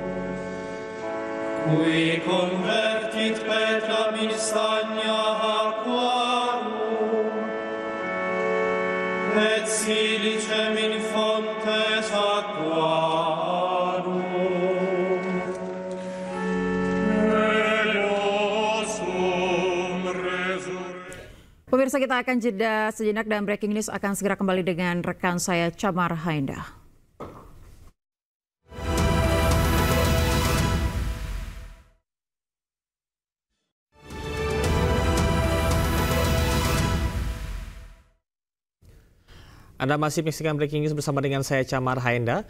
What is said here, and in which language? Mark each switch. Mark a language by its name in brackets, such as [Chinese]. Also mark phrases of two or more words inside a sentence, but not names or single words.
[Latin] Qui convertit Petram in stagna aquarum, et silicem in fontes aquarum. Ego sum resurrectio. [Indonesian] Pemirsa, kita akan jeda sejenak dan breaking news akan segera kembali dengan rekan saya Chamar Hainda. Anda masih menyaksikan Breaking News bersama dengan saya Chamar Hainda.